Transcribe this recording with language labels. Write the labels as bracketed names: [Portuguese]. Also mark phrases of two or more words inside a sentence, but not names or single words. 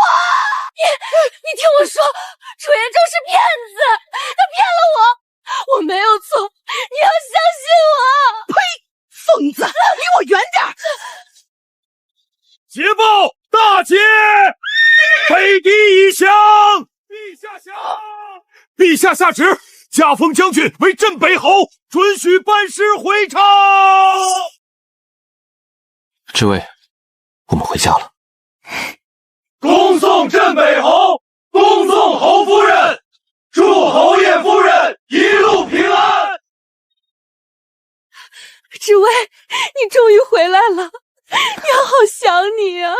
[Chinese] 你聽我說，楚彥州是騙子，他騙了我，我沒有錯，你要相信我。呸！瘋子，離我遠點！捷報，大捷！北敵已降。陛下下旨，加封將軍為鎮北侯，准許班師回朝。之薇，我們回家了。恭送鎮北侯，恭送侯夫人，祝侯爺夫人一路平安。之薇，你終於回來了，娘好想你啊！